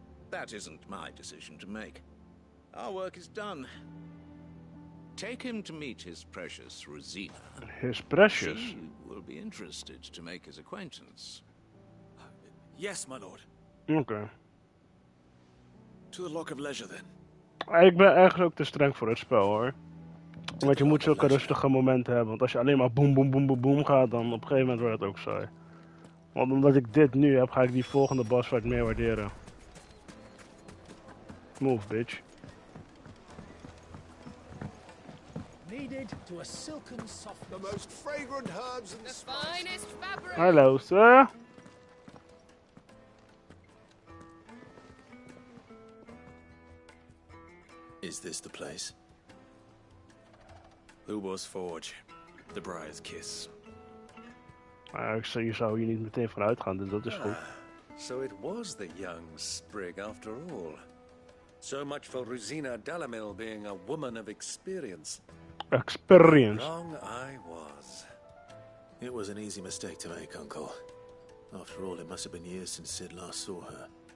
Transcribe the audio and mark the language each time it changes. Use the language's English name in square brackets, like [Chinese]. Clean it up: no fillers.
[English] That isn't my decision to make. Our work is done. Take him to meet his precious Rosina. His precious? She will be interested to make his acquaintance. Yes, my lord. [Dutch] Oké. [English] To the Lock of Leisure, then. [Dutch] Ik ben eigenlijk ook te streng voor het spel, hoor. Want je moet zulke rustige momenten hebben. Want als je alleen maar boem, boem, boem, boem, boem gaat, dan op een gegeven moment wordt het ook saai. Want omdat ik dit nu heb, ga ik die volgende bossfight meer waarderen. [English] Move, bitch. Needed to a silken soft. The most fragrant herbs and the finest fabric. Hello, sir. Is this the place? Lubor's Forge. The Briar's Kiss. [Dutch] Je zou hier niet meteen vooruit gaan, dus dat is goed. [English] So it was the young sprig after all. So much for Rosina Dalamil being a woman of experience. Experience. Wrong I was. It was an easy mistake to make, Uncle. After all, it must have been years since Sid last saw her.